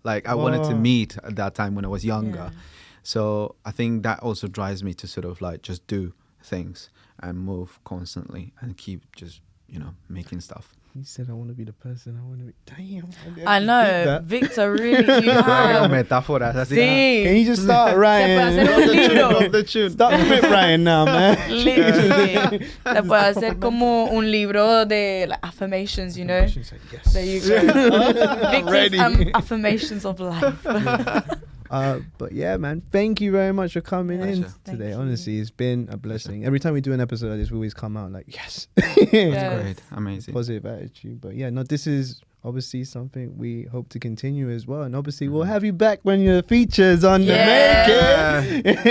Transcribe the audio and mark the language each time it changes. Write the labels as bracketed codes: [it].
[en] Like I wanted to meet at that time when I was younger. So I think that also drives me to sort of like just do things and move constantly and keep just, you know, making stuff. He said, I want to be the person I want to be. Damn. I know. Victor, really, you have. [es] Metáforas así. Sí. [en] Can you just start writing? Love the tune. Start script writing now, man. Literally. [es] Te puede hacer como un libro de [en] like, affirmations, you know? She's like, yes. There you go. Victor's affirmations of life. But yeah, man, thank you very much for coming in Pleasure. today. Thank Honestly, it's been a blessing. Every time we do an episode like this, we always come out like, yes. Yes. Great. Amazing. Positive attitude. But yeah, no, this is obviously something we hope to continue as well. And obviously, we'll have you back when your features on the making.